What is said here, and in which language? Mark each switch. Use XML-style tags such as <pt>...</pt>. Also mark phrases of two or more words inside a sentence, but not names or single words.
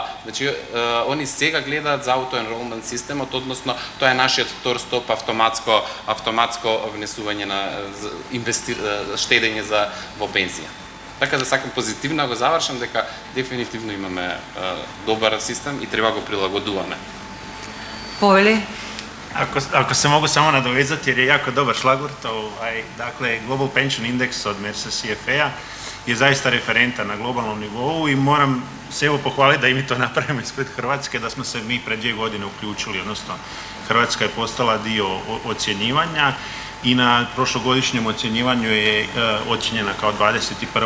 <mk>Значи, они сега гледаат за auto-enrollment системот, односно тоа е нашиот втор стоп автоматско внесување на штедење во пензија. Така да сакам позитивно го завршам дека дефинитивно имаме добар систем и треба го прилагодуваме. Повели?</mk> <hr>Ako se mogu samo nadovezati, jer je jako dobar šlagvort, dakle, Global Pension Index od Mercer CFA je zaista referentan na globalnom nivou i moram se evo pohvaliti da i mi to napravimo ispred Hrvatske, da smo se mi pred 2 godine uključili, odnosno Hrvatska je postala dio ocjenjivanja i na prošlogodišnjem ocjenjivanju je ocjenjena kao 21.</hr>